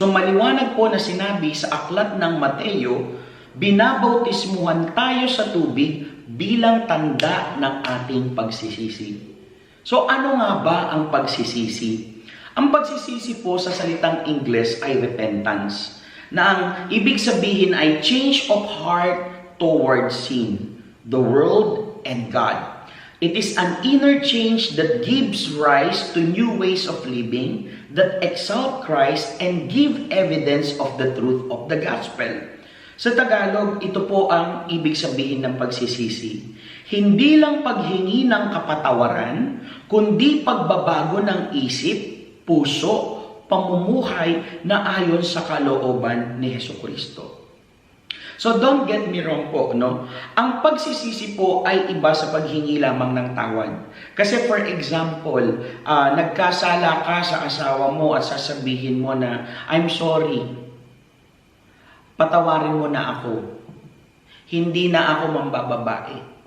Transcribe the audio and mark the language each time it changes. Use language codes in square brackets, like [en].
[tl] So, maliwanag po na sinabi sa aklat ng Mateo, binabautismuhan tayo sa tubig bilang tanda ng ating pagsisisi. So, ano nga ba ang pagsisisi? Ang pagsisisi po sa salitang Ingles ay repentance, na ang ibig sabihin ay change of heart towards sin, the world, and God. [en] It is an inner change that gives rise to new ways of living that exalt Christ and give evidence of the truth of the gospel. [tl] Sa Tagalog, ito po ang ibig sabihin ng pagsisisi. Hindi lang paghingi ng kapatawaran, kundi pagbabago ng isip, puso, pamumuhay na ayon sa kalooban ni Hesukristo. [en] So don't get me wrong po, no? [tl] Ang pagsisisi po ay iba sa paghingi lamang ng tawad. Kasi for example, nagkasala ka sa asawa mo at sasabihin mo na, I'm sorry, patawarin mo na ako. Hindi na ako mambababae.